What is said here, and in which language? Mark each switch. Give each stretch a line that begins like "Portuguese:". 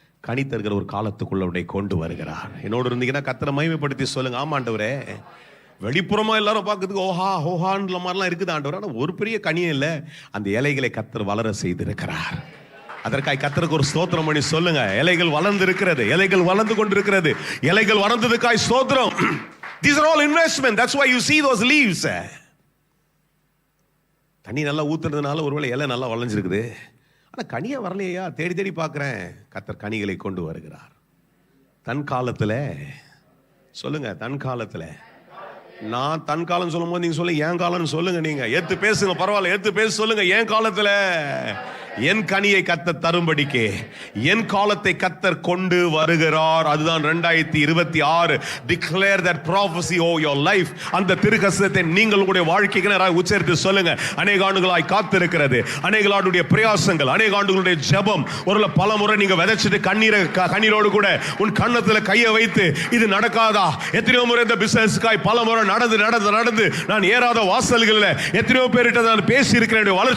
Tamil: கனி தருகிற ஒரு காலத்துக்குள்ள உன்னை கொண்டு வருகிறார். என்னோடு இருந்தீங்கன்னா கர்த்தரை மகிமைப்படுத்தி சொல்லுங்க, ஆமாண்டவரே. வெளிப்புறமா எல்லாரும் பார்க்கறதுக்கு ஓஹா ஹோஹான்ற மாதிரிலாம் இருக்குது ஆண்டவர், ஆனால் ஒரு பெரிய கனியும் இல்லை. அந்த இலைகளை கர்த்தர் வளர செய்திருக்கிறார். அதற்காக கர்த்தருக்கு ஒரு ஸ்தோத்திரம் பண்ணி சொல்லுங்க. இலைகள் வளர்ந்து இருக்கிறது, இலைகள் வளர்ந்து கொண்டிருக்கிறது, இலைகள் வளர்ந்ததுக்காய் ஸ்தோத்திரம்.
English: These are all investment. That's why you see those leaves.
Tamil: தண்ணி நல்லா ஊத்துறதுனால ஒருவேளை இலை நல்லா வளைஞ்சிருக்குது, ஆனால் கனியா வரலையா? தேடி தேடி பார்க்குறேன். கர்த்தர் கனிகளை கொண்டு வருகிறார். தன் காலத்துல சொல்லுங்க. தன் காலத்துல. நான் தன் காலம் சொல்லும் போது நீங்க சொல்லுங்க என் காலம்னு சொல்லுங்க. நீங்க ஏத்து பேசுங்க, பரவாயில்ல, ஏத்து பேச சொல்லுங்க. என் காலத்துல என் கனியை கர்த்தர் தரும்படிக்கு என் காலத்தை கர்த்தர் கொண்டு வருகிறார். அதுதான் 2026.
English: Declare that prophecy over your life.
Tamil: அந்த திருக்கசனத்தை நீங்கள் உங்களுடைய வாழ்க்கைக்கு நேராக உச்சரித்து சொல்லுங்க. அநேக ஆண்டுகளாய் காத்திருக்கிறது, அநேக ஆண்டுடைய பிரயாசங்கள், அநேக ஆண்டுகளுடைய ஜெபம், ஒரு பல முறை நீங்க விதைச்சிட்டு கண்ணீரோடு கூட உன் கண்ணத்துல கையை வைத்து இது நடக்காதா? எத்தனையோ முறை இந்த பிசினஸ்க்காய் பல முறை நடந்து நான் ஏறாத வாசல்களில் எத்தனையோ பேரிட்ட நான் பேசி இருக்கிறேன்.